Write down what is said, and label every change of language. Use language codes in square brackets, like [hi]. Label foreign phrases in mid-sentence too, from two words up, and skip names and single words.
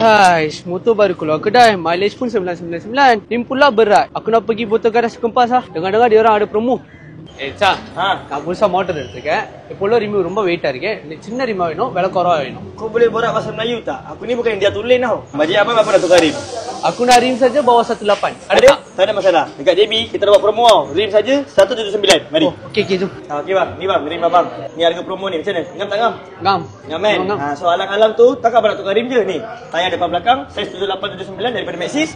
[ms] Hais, motor baru keluar kedai, mileage pun 999. Rim pula berat. Aku nak pergi botol garas kempas lah. Dengar-dengar dia orang ada promo. Cak, [ta] நான் புதுசா மோட்டர் எடுத்துருக்கேன். இப்போல ரிம் ரொம்ப வெயிட்டா இருக்கு. சின்ன ரிமா வேணும், விலை குறைவா வேணும். [ms] Kau boleh borak bahasa Melayu tak? Aku ni bukan India tulen tau. Bajet apa nak tukar rim? Aku nak rim saja bawah 18. Ada? Tak ada masalah. Dekat JB kita dah buat promo tau. Rim saja 179. Mari. Okey, jom. Okey bang, ni bang, rim abang. Ni harga promo ni macam mana? Ngam tak ngam? Ngam. Ngam kan? So alang-alang tu takkan abang nak tukar rim je ni. Tayar depan belakang saiz 7879 daripada Maxxis.